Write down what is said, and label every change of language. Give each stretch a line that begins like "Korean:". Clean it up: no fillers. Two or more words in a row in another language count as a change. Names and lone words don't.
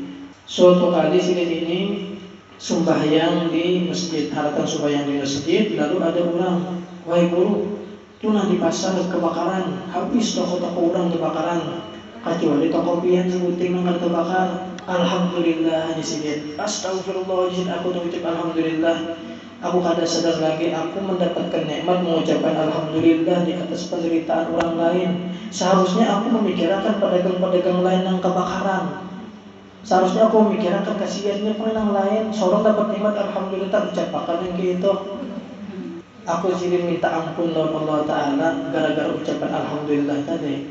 Banjar: Suatu kali Sidin ini sembahyang di masjid, haratan sembahyang di masjid, lalu ada orang, wahai guru, tunah di pasar kebakaran, habis toko-toko orang kebakaran, kecuali toko pian sebuting nang terbakar.
Indonesian: Alhamdulillah di sini. Astagfirullahaladzim, aku mengucap alhamdulillah. Aku kada sadar lagi aku mendapatkan nikmat mengucapkan alhamdulillah di atas penderitaan orang lain. Seharusnya aku memikirkan pedagang-pedagang lain yang kebakaran. Seharusnya aku memikirkan kasihannya penang lain. Seorang dapat nikmat alhamdulillah ucapakan yang gitu. Aku jadi minta ampun oleh Allah Ta'ala gara-gara ucapan alhamdulillah tadi.